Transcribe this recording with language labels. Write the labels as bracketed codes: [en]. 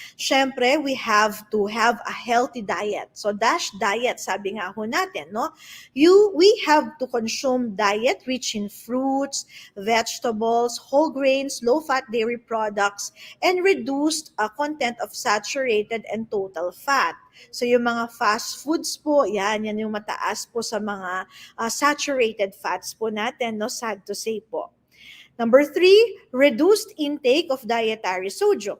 [en] Syempre, we have to have a healthy diet. So, DASH diet, [tl] sabi nga ho natin, no? [en] We have to consume diet rich in fruits, vegetables, whole grains, low-fat dairy products, and reduced content of saturated and total fat. [tl] So, yung mga fast foods po, yan yung mataas po sa mga [en] saturated fats [tl] po natin, no? [en] Sad to say po. Number 3, reduced intake of dietary sodium.